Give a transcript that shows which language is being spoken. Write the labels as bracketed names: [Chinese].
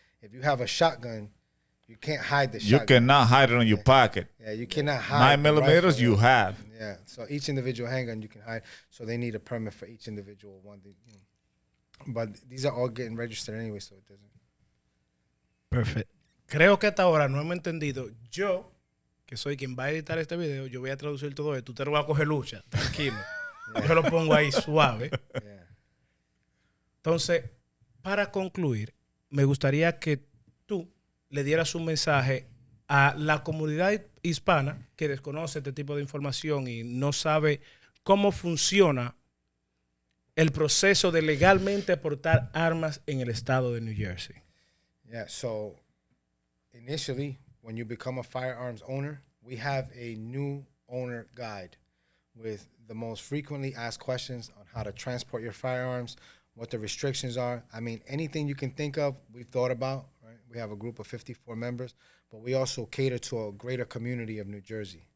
[English] If you have a shotgun, you can't hide the shotgun. You cannot hide it on your pocket. Yeah, you cannot hide 9 millimeters, rifle. you have. Yeah, so each individual handgun you can hide. So they need a permit for each individual one. But these are all getting registered anyway, so it doesn't... [Spanish] Perfecto. Creo que hasta ahora no hemos entendido. Yo, que soy quien va a editar este video, yo voy a traducir todo esto. Usted no va a coger lucha, tranquilo. Yo lo pongo ahí suave. [English] Yeah. [Spanish] Entonces, para concluir, me gustaría que tú le dieras un mensaje a la comunidad hispana que desconoce este tipo de información y no sabe cómo funciona el proceso de legalmente portar armas en el estado de New Jersey. [English] Yeah, so initially, when you become a firearms owner, we have a new owner guide with the most frequently asked questions on how to transport your firearms, what the restrictions are. I mean, anything you can think of, we've thought about, right? We have a group of 54 members, but we also cater to a greater community of New Jersey.